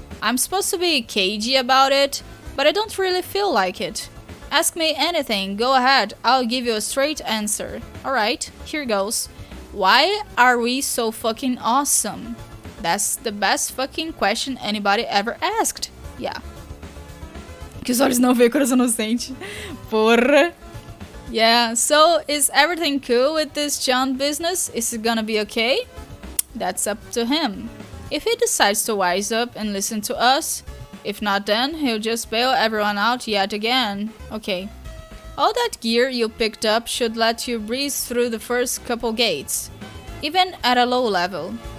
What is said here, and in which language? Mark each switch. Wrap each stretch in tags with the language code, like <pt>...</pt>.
<en>I'm supposed to be cagey about it, but I don't really feel like it. Ask me anything, go ahead, I'll give you a straight answer. Alright, here goes. Why are we so fucking awesome? That's the best fucking question anybody ever asked.</en> <pt>Yeah. Que os olhos não veem, coração inocente. Porra.</pt> <en>Yeah, so is everything cool with this John business? Is it gonna be okay? That's up to him. If he decides to wise up and listen to us, if not then, he'll just bail everyone out yet again. Okay. All that gear you picked up should let you breeze through the first couple gates, even at a low level.</en>